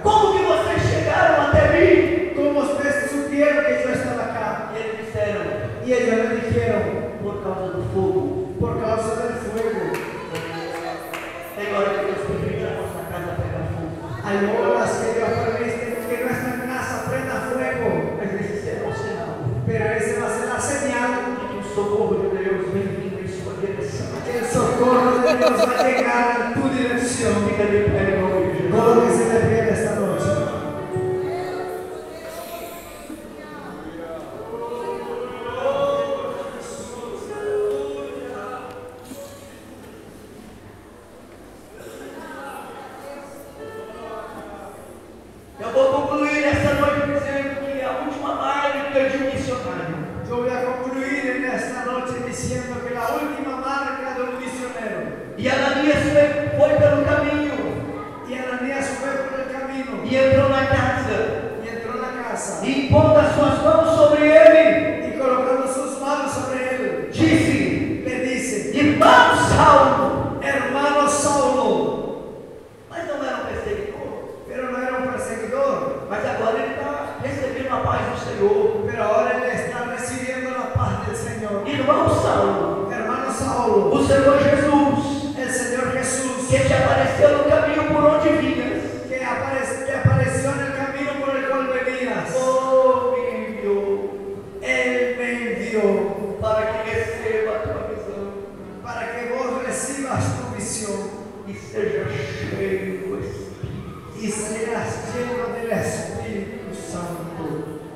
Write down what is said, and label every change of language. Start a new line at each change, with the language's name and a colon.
Portuguese: Como que vocês chegaram até mim?
Spanish: ¿Cómo ustedes supieron que yo estaba acá?
Portuguese: E eles disseram:
Spanish: Y ellos le dijeron:
Portuguese: por causa do fogo.
Spanish: por causa del fuego.
Portuguese: Tem hora que Deus permite a nossa casa pegar fogo.
Spanish: Hay horas que Dios permite que nuestra casa prenda fuego.
Portuguese: Mas esse será o sinal
Spanish: Pero ese va a ser la señal
Portuguese: de que o socorro de Deus vem vindo em sua direção.
Spanish: que el socorro de Dios va a llegar en tu dirección.
Portuguese: Fica de pé em nome de Jesus.
Spanish: Colóquese de pie esta noche.
Portuguese: Eu vou concluir essa noite dizendo que a última marca de um missionário
Spanish: Yo voy a concluir en esta noche diciendo que la última marca de un misionero.
Portuguese: e Ananias foi pelo caminho
Spanish: Y Ananías fue por el camino
Portuguese: e entrou na casa
Spanish: y entró en la casa
Portuguese: e impondo as suas mãos sobre ele,
Spanish: y colocando sus manos sobre él,
Portuguese: disse:
Spanish: le dice:
Portuguese: irmão Saulo.
Spanish: hermano Saulo.
Portuguese: Mas não era um perseguidor.
Spanish: Pero no era un perseguidor.
Portuguese: Mas agora ele está recebendo a paz do Senhor.
Spanish: Pero ahora él está recibiendo la paz del Señor.
Portuguese: Irmão Saulo,
Spanish: Hermano Saulo,
Portuguese: o Senhor Jesus,
Spanish: el Señor Jesús
Portuguese: que te apareceu no caminho por onde vinhas,
Spanish: que apareció en el camino por el cual venías,
Portuguese: me enviou
Spanish: Él me envió
Portuguese: para que receba a tua visão
Spanish: para que vos recibas tu visión
Portuguese: e seja cheio do Espírito.
Spanish: y seas lleno del Espíritu Santo.